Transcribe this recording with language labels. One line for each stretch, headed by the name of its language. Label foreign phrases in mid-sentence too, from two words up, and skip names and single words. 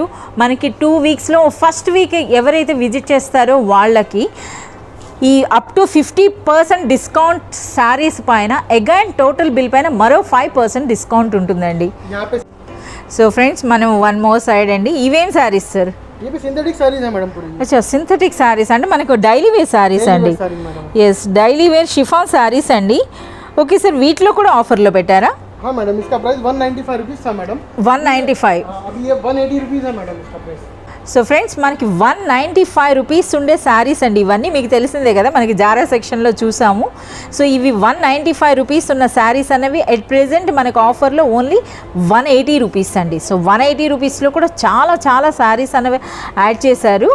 Telugu: మనకి 2 వీక్స్లో
English: first week
Telugu: ఎవరైతే విజిట్ చేస్తారో వాళ్ళకి ఈ
English: up to 50% discount sarees
Telugu: పైన
English: again total bill
Telugu: పైన మరో 5% డిస్కౌంట్ ఉంటుందండి. సో ఫ్రెండ్స్ మనం
English: 1 more side
Telugu: అండి. ఇవేం శారీస్ సార్?
Hindi: ये भी
English: synthetic sarees
Hindi: है मैडम पूरी.
Telugu: अच्छा
English: synthetic sarees
Telugu: అంటే మనకు
English: daily wear sarees
Telugu: అండి.
English: yes daily wear chiffon sarees
Telugu: అండి. ఓకే సార్, వీటిలో కూడా ఆఫర్లో పెట్టారా?
Hindi: हाँ मैडम, इसका प्राइस 195 रुपीस था मैडम. 195. अभी ये 180 रुपीस है मैडम इसका प्राइस.
Telugu: సో ఫ్రెండ్స్ మనకి 195 రూపీస్ ఉండే శారీస్ అండి ఇవన్నీ. మీకు తెలిసిందే కదా, మనకి జారా సెక్షన్లో చూసాము. సో ఇవి 195 రూపీస్ ఉన్న శారీస్ అనేవి
English: at present
Telugu: మనకు ఆఫర్లో
English: only 180 rupees
Telugu: అండి. సో 180 రూపీస్లో కూడా చాలా శారీస్ అనేవి యాడ్ చేశారు.